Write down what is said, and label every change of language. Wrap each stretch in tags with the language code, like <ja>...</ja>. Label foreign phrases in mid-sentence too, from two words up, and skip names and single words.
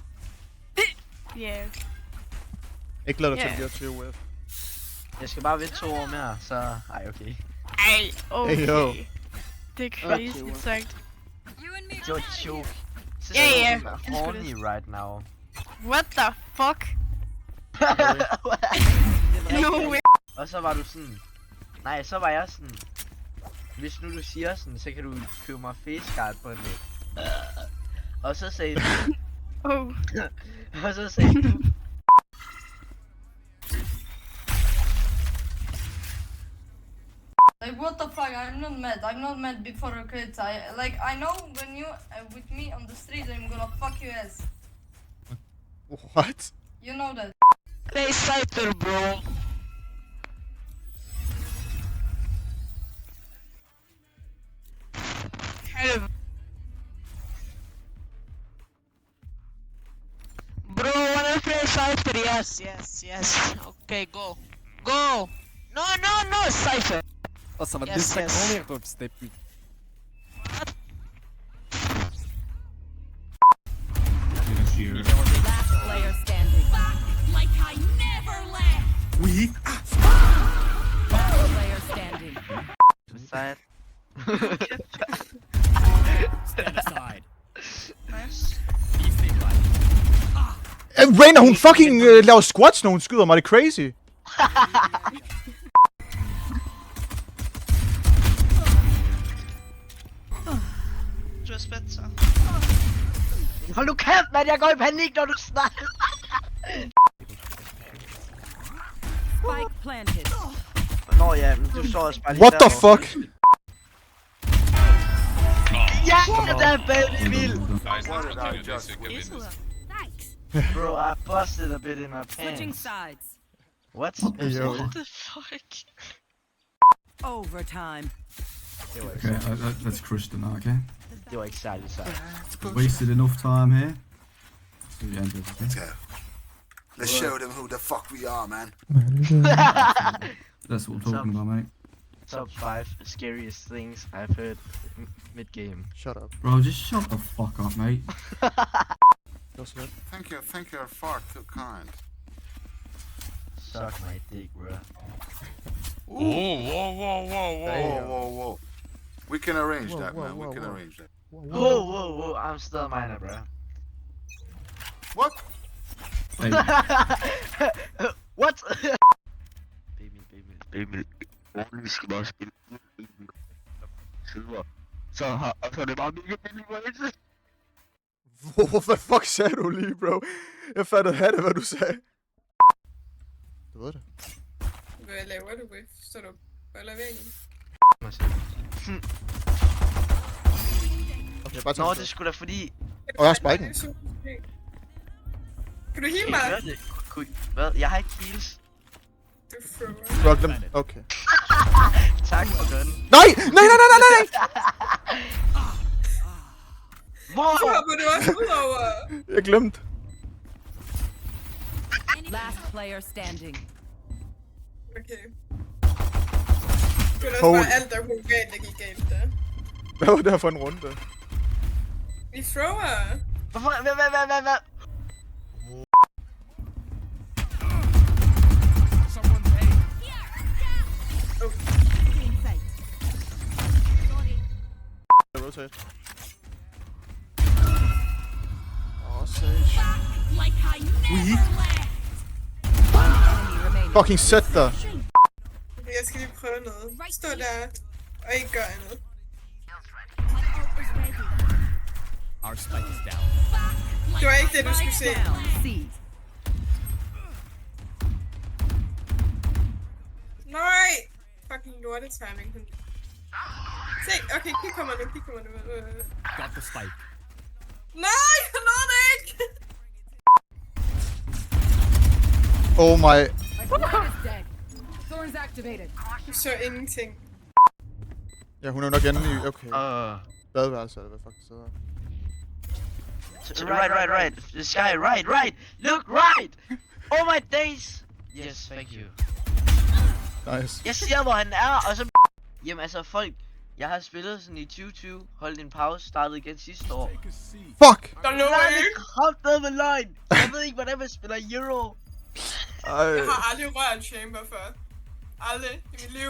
<da>Ja. Ikke lad dig til at blive 20 whiff. Jeg skal bare vente 2 år mere, så... Ej, okay. Ej, okay.</da> <en>Hey, yo.</en> <da>Det er crazy sagt. Det var et joke. Ja.</da> <en>Horny right now. What the fuck? No way.</en> <da>Og så var du sådan... Nej, så var jeg sådan... Hvis nu du siger sådan, så kan du købe mig faceguard på en dag. Og så sagde du... Og så sagde du...</da> <en>Like, what the fuck? I'm not mad. I'm not mad before the kids. I know when you with me on the street, I'm gonna fuck your ass. What? You know that. Play Cypher, bro. Help. Bro, wanna play Cypher? Yes. Okay, go. No, Cypher.</en> <da>Altså, hvad</da> <en>Yes,</en> <da>det så</da> <en>yes.</en> <da>kommer jeg på step.</da> <en>Last player standing. Like I never left.</en> <fr>Oui.</fr> <en>Last player standing. Sad. Stand aside.</en> <da>Rainer, hun fucking laver squats, når hun skyder mig. Det er crazy. Du er spændt så. Hold nu kæft, mand. Jeg går i panik, når du snakker.</da> <en>Spike planted.</en> <da>Nå ja, men du står også bare lige</da> <en>What the fuck?</en> <da>Ja, der er baby vild.</da> <en>Bro, I busted a bit in my Switching pants. sides. What? Yo. What the fuck? Overtime. Okay, let's crush them now, okay?</en> <da>Det var ikke særlig sejt.</da> <en>Wasted enough time here. So we ended, okay? Let's go. Let's show them who the fuck we are, man. That's what we're talking about, mate. Top 5 scariest things I've heard mid-game. Shut up. Bro, just shut the fuck up, mate. Thank you're far too kind. Suck my dick, bro. Whoa. We can arrange that, man. We can arrange that. Whoa. I'm still minor, bro. What? Hey. What? Baby.</en> <da>Vi skal bare spille. Så er det bare mega billig rate. Hvad fuck sagde du lige, bro? Jeg fattede hatte, hvad du sagde. Du ved det. Hvad laver du, Whiff? Så du boller væggen? Okay, bare nå, det er sgu da fordi... jeg har spiken. Kan du heal mig? Hvad? Jeg har ikke heals. Du thrower. Du har glemt. Okay. Tak for den. Nej! Hvor? Så hopper du også ud over. Jeg glemte. Last player standing. Okay. Det var også bare alt, der kunne galt, der gik galt der. Hvad var det her for en runde? Vi thrower. Hvorfor? Hvad? Rotate. Sage. Fucking sæt dig. Jeg skal lige prøve noget. Stå der og ikke gøre andet.</da> <en>Our spike is down.</en> <da>Det var ikke det, du skulle se. Nej! Fucking lorte timing. Se, okay, kig kommer nu.</da> <en>Got the spike.</en> <da>Nej, jeg nåede det ikke!</da> <en>Oh my. Thorns activated.</en> <da>Du så ingenting. Ja, hun er nok inde i... Okay. Badeværelse, eller hvad fuck det sidder.</da> <en>Right. The sky, right. Look, right! Oh my days! Yes, thank you. Nice.</en> <da>Jeg ser, hvor han er, og så... Jamen altså, folk... Jeg har spillet sådan i 2020, holdt en pause, startede igen sidste år. Fuck! Der lå ikke! Kraftedeme med løgn! Jeg ved ikke, hvordan man spiller Euro. Jeg har aldrig rørt Chamber før. Aldrig i mit liv.</da>